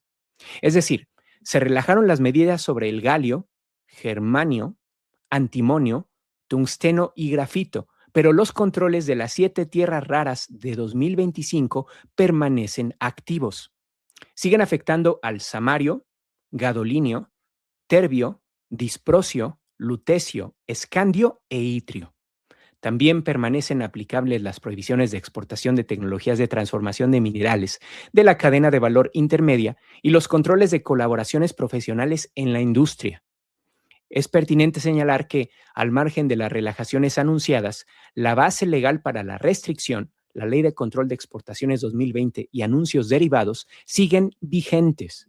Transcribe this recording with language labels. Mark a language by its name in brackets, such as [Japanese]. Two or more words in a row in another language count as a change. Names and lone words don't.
[Spanish] Es decir, se relajaron las medidas sobre el galio, germanio, antimonio, tungsteno y grafito, pero los controles de las 7 tierras raras de 2025 permanecen activos. Siguen afectando al samario, gadolinio, terbio, disprosio, lutecio, escandio e itrio. También permanecen aplicables las prohibiciones de exportación de tecnologías de transformación de minerales de la cadena de valor intermedia y los controles de colaboraciones profesionales en la industria. Es pertinente señalar que, al margen de las relajaciones anunciadas, la base legal para la restricción, la Ley de Control de Exportaciones 2020 y anuncios derivados, siguen vigentes.